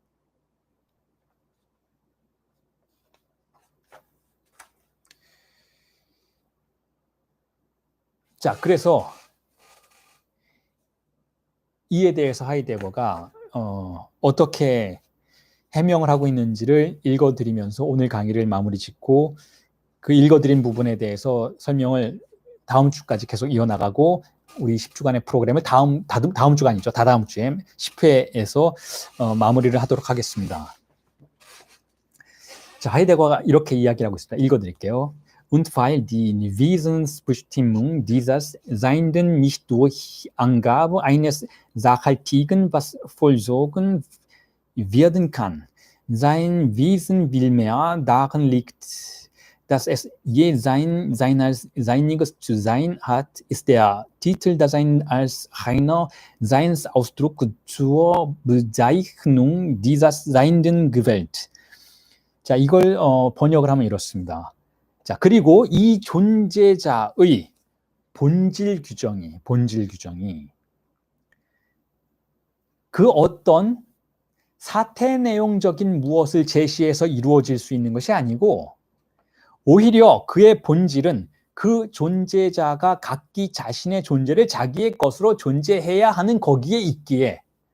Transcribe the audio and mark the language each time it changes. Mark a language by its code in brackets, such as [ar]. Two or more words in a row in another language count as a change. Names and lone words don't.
[ko] 자, 그래서 이에 대해서 하이데거가 어떻게 해명을 하고 있는지를 읽어드리면서 오늘 강의를 마무리 짓고 그 읽어드린 부분에 대해서 설명을 다음 주까지 계속 이어나가고 우리 10주간의 프로그램을 다음 주간이죠. 다다음 주에 10회에서 마무리를 하도록 하겠습니다. 자, 하이데거가 이렇게 이야기를 하고 있습니다. 읽어드릴게요. [de] Und weil die Wesensbestimmung dieses Seienden nicht durch Angabe eines Sachhaltigen was vollzogen werden kann. Sein Wesen vielmehr darin liegt, dass es je Seiniges zu sein hat, ist der Titel Dasein als reiner Seinsausdruck zur Bezeichnung dieses Seienden gewählt. [ko] 자, 이걸 번역을 하면 이렇습니다. 자, 그리고 이 존재자의 본질 규정이 그 어떤 사태 내용적인 무엇을 제시해서 이루어질 수 있는 것이 아니고 오히려 그의 본질은 그 존재자가 각기 자신의 존재를 자기의 것으로 존재해야 하는 거기에 있기에